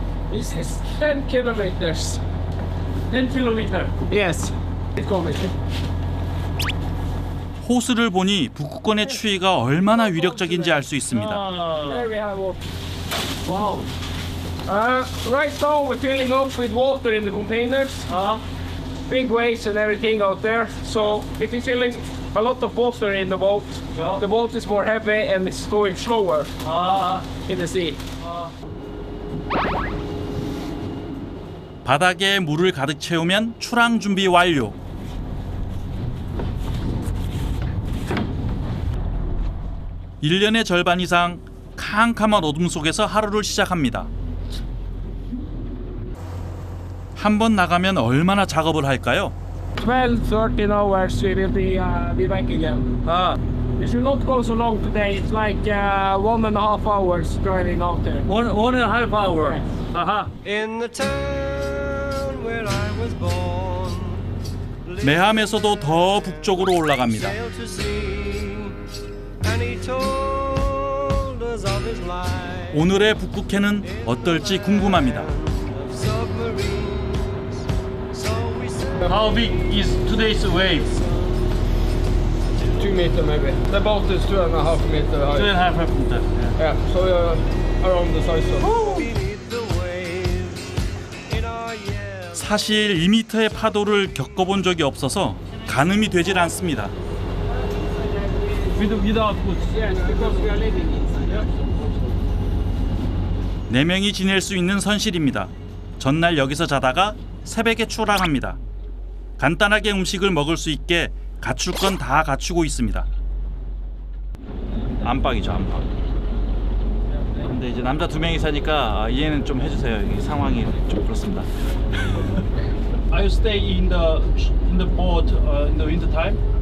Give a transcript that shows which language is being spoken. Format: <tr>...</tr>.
<en>This is 10 kilometers. 10 kilometers. Yes.</en> <ko>호수를 보니 북극권의 추위가 얼마나 위력적인지 알 수 있습니다.</ko> <en>There we have water. Wow. Right now we're filling up with water in the containers. Big waves and everything out there. So if you're filling a lot of water in the boat is more heavy and it's going slower in the sea.</en> <ko>바닥에 물을 가득 채우면 출항 준비 완료. (1년의) 절반 이상 캄캄한 어둠 속에서 하루를 시작합니다. 한 번 나가면 얼마나 작업을 할까요?</ko> <en>12-13 hours we will be back again. It should not go so long today. It's like 1.5 hours driving out there. One and a half hour. In the town where I was born,</en> <ko>매함에서도 더 북쪽으로 올라갑니다.</ko> <en>sailed to sea, and he told us of his life,</en> <ko>오늘의 북극해는 어떨지 궁금합니다.</ko> <en>of submarines. So we said, How big is today's wave? 2 meter maybe. The boat is 2.5 meter high. 2.5 meter. Yeah, so around the size of. beneath the waves in our yell.</en> <ko>사실 2m의 파도를 겪어본 적이 없어서 가늠이 되질 않습니다.</ko> <en>Without food. Yes, because we are living inside.</en> <ko>4명이 지낼 수 있는 선실입니다. 전날 여기서 자다가 새벽에 출항합니다. 간단하게 음식을 먹을 수 있게 갖출 건 다 갖추고 있습니다. 안방이죠, 안방. 근데 이제 남자 2명이 사니까 이해는 좀 해주세요. 이 상황이 좀 그렇습니다.</ko> <en>Are you stay in the boat in the winter time?</en>